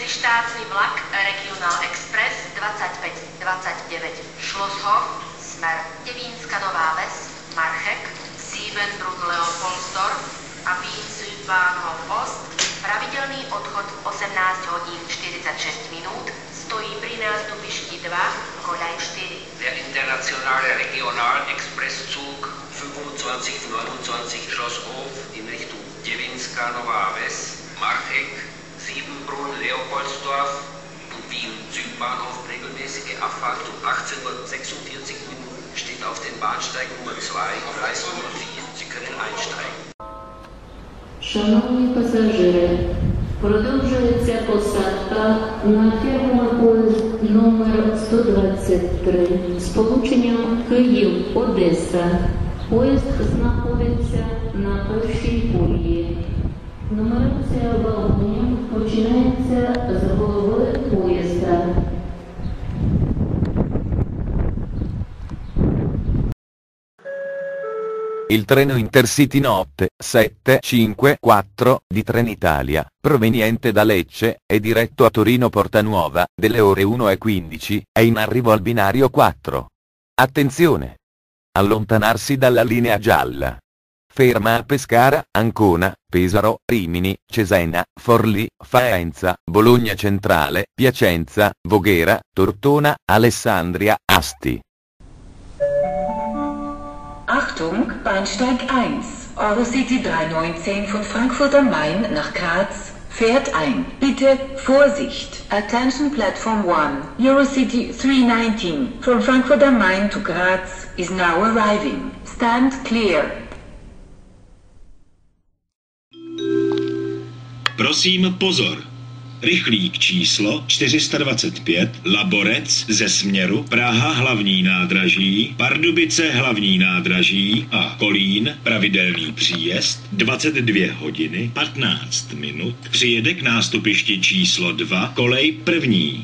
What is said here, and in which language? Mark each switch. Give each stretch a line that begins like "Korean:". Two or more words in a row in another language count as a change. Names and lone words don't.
Slovak: spěšácí vlak Regional Express 2529 Schlosshof, smer Děvínska Nová Ves, Marchek, Siebenbrunn Leopoldsdorf a Wien Südbahnhof Ost, pravidelný odchod v 18 hodin 46 minut, stojí pri nástupišti 2, koľaj 4.
German: Der internationale Regional Expresszug 2529 Schlosshof in Richtung Děvínska Nová Ves, Marchek, Siebenbrunn Leopoldsdorf und Wien Südbahnhof regelmäßige Abfahrt um 18:46 Minuten steht auf dem Bahnsteig Nummer 2, Gleis Nummer 4. Sie können einsteigen.
Ukrainian: Шановні пасажири, продовжується посадка на фірмовий номер 123 з полученням Київ-Одеса. Поїзд знаходиться на першій колії. Нумерація вагонів починається з голови поїзда.
Italian: Il treno Intercity Notte 754 di Trenitalia, proveniente da Lecce e diretto a Torino Portanuova, delle ore 1:15, è in arrivo al binario 4. Attenzione! Allontanarsi dalla linea gialla. Ferma a Pescara, Ancona, Pesaro, Rimini, Cesena, Forlì, Faenza, Bologna Centrale, Piacenza, Voghera, Tortona, Alessandria, Asti.
German: Achtung, Bahnsteig 1, Eurocity 319 von Frankfurt am Main nach Graz, fährt ein. Bitte, Vorsicht!
English: Attention Platform 1, Eurocity 319 from Frankfurt am Main to Graz is now arriving. Stand clear.
Czech: Prosím pozor. Rychlík číslo 425 Laborec ze směru Praha hlavní nádraží, Pardubice hlavní nádraží a Kolín pravidelný příjezd 22 hodiny 15 minut přijede k nástupišti číslo 2 kolej první.